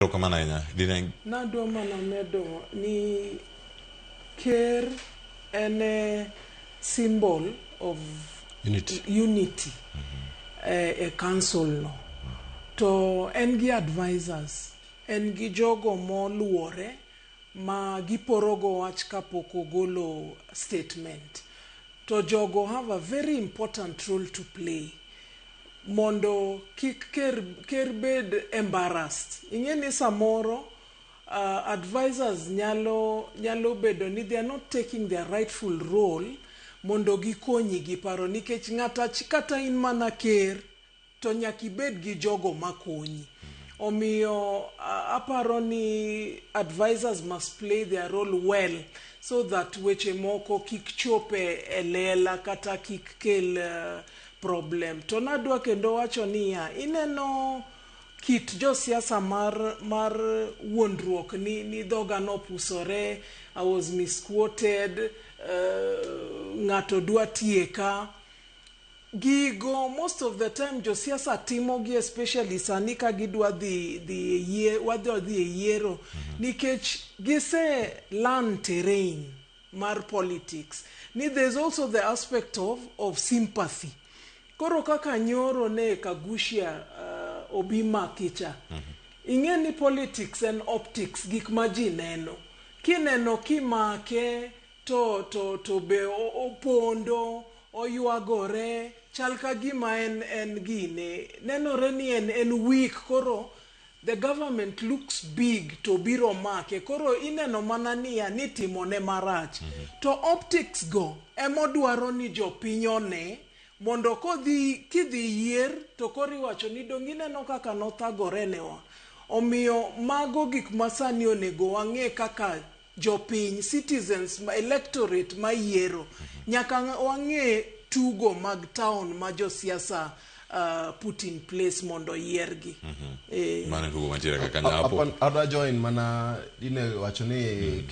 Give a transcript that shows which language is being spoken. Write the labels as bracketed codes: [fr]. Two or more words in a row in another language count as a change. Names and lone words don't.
[luo] Nadwa mana medo ni Ker en [en] symbol of unity [luo] a council no. To en gi advisors, en gi jogo moluore ma giporogo wach kapok ogolo statement. To jogo [en] have a very important role to play. [luo] Mondo kik ker bed embarrassed. Ingeni samoro advisors nyalo bedo ni [en] they are not taking their rightful role [luo] mondo gikonyi gi paro nikech ng'ata kata in mana ker to nyaki bed gi jogo makonyi. Omiyo aparo ni [en] advisors must play their role well so that [luo] weche moko kik chope lela kata kik kel problem. To nadwa kendo wacho niya, ineno kit jo siasa mar wuondruok ni dhoga no pusore, [en] I was misquoted, [luo] ng'ato dwa tieka. Gigo [en] most of the time [luo] jo siasa timo gi, especially sani ka gidwa dhi yiero nikech gise [en] learn terrain [luo] mar politics. [en] Ni there's also the aspect of sympathy. [luo] Koro kaka nyoro ne Kagushia Obima kicha. Ingeni [en] politics and optics [luo] gik ma ji neno. Kineno kimake [en] to be [luo] opondo oyuagore chal ka gima en gine. Nenore ni en weak. Koro [en] the government looks big [luo] to biro make. Koro ineno mana niya ni timone marach. To optics go emodwaro ni jopiny one mondo kidhi yier to kori wacho ni dongineno kaka nothagore newa. Omiyo mago gik masani onego wang'e kaka jopiny, citizens, electorate ma yiero. Nyaka wang'e tugo mag town ma jo siasa [en] put in place [luo] mondo yiergi. Mana tugo mantiere kaka nyapo. Adwa join mana ine wacho ni